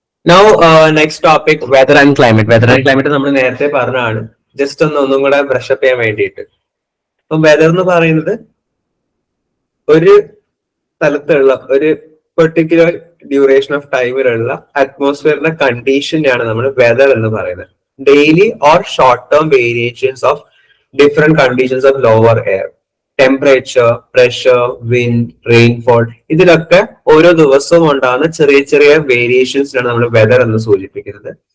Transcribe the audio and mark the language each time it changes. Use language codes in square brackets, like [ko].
[en] Now next topic weather and climate. Weather and climate [ml] നമ്മൾ നേരത്തെ പറഞ്ഞതാണ്. ജസ്റ്റ് ഒന്നും കൂടെ ബ്രഷപ്പ് ചെയ്യാൻ വേണ്ടിയിട്ട്. അപ്പം വെദർ എന്ന് പറയുന്നത് ഒരു സ്ഥലത്തുള്ള ഒരു പെർട്ടിക്കുലർ ഡ്യൂറേഷൻ ഓഫ് ടൈമിലുള്ള അറ്റ്മോസ്ഫിയറിന്റെ കണ്ടീഷനെയാണ് നമ്മൾ വെദർ എന്ന് പറയുന്നത്. [en] Daily or short-term variations of different conditions of lower air, temperature, pressure, wind, rainfall. [ml] ഇതിലൊക്കെ ഓരോ ദിവസവും ഉണ്ടാകുന്ന ചെറിയ ചെറിയ വേരിയേഷൻസിനാണ് നമ്മൾ വെദർ എന്ന് സൂചിപ്പിക്കുന്നത്.